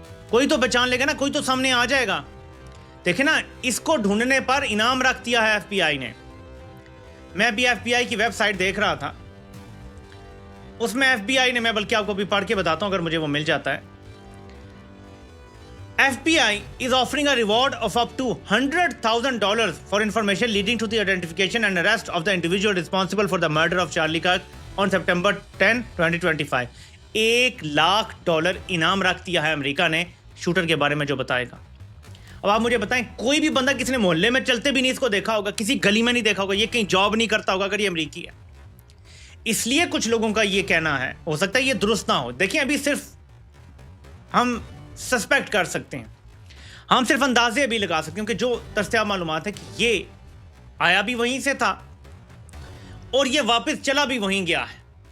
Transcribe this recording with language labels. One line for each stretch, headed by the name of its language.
Hindi: कोई तो पहचान लेगा ना, कोई तो सामने आ जाएगा। देखे ना, इसको ढूंढने पर इनाम रख दिया है FBI ने। मैं भी FBI की वेबसाइट देख रहा था, उसमें FBI ने, मैं बल्कि आपको भी पढ़ के बताता हूं अगर मुझे वो मिल जाता है।
English: FBI is offering a reward of up to $100,000 for information leading to the identification and arrest of the individual responsible for the murder of Charlie Kirk on September 10, 2025।
Hindi: $1,00,000 इनाम रख दिया है अमेरिका ने शूटर के बारे में जो बताएगा। अब आप मुझे बताएं, कोई भी बंदा किसी ने मोहल्ले में चलते भी नहीं इसको देखा होगा, किसी गली में नहीं देखा होगा, ये कहीं जॉब नहीं करता होगा अगर ये अमेरिकी है। इसलिए कुछ लोगों का ये कहना है, हो सकता है ये दुरुस्त ना हो। देखिए, अभी सिर्फ हम सस्पेक्ट कर सकते हैं, हम सिर्फ अंदाजे अभी लगा सकते हैं कि जो दस्तयाब मालूमात है कि ये आया भी वहीं से था और ये वापस चला भी वहीं गया है।